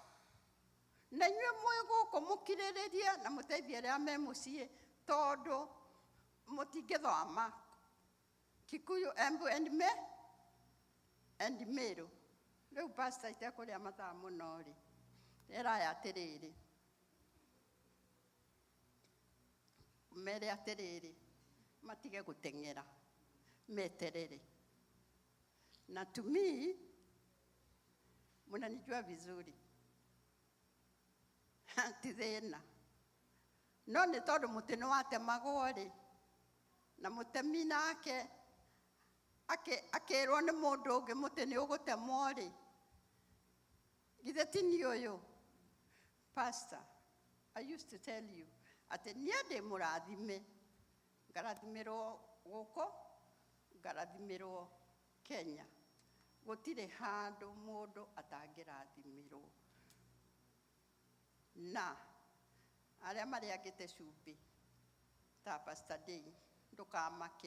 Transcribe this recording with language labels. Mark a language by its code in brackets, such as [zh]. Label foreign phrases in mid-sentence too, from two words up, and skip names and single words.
[ki] Na inyuĩ mwĩ gũkũ mũkirĩrĩrie na mũteithie arĩa me mũciĩ tondũ mũtingĩthoma Kikuyu, Embu and Meru. Rĩu pastor itekũrĩa mathaa mũno rĩ, eraya atĩrĩrĩ, mere atĩrĩrĩ, matige gũteng'era, meterere. [en] Na to me, [sw] mnanijua vizuri, [ki] ti thĩna. No nĩ tondũ mũtĩ nĩ watemagwo rĩ, na mũtemi nake akĩrwo nĩ mũndũ ũngĩ mũtĩ nĩ ũgũtemwo rĩ, githĩ ti niĩ ũyũ? Pastor, [en] I used to tell you, [ki] atĩ niĩ ndĩ mũrathime, ngarathimirwo gũkũ, ngarathimirwo Kenya. Gũtirĩ handũ mũndũ atangĩrathimirwo. Na arĩa marĩagĩte cumbĩ ta Pastor Day, ndũkamake.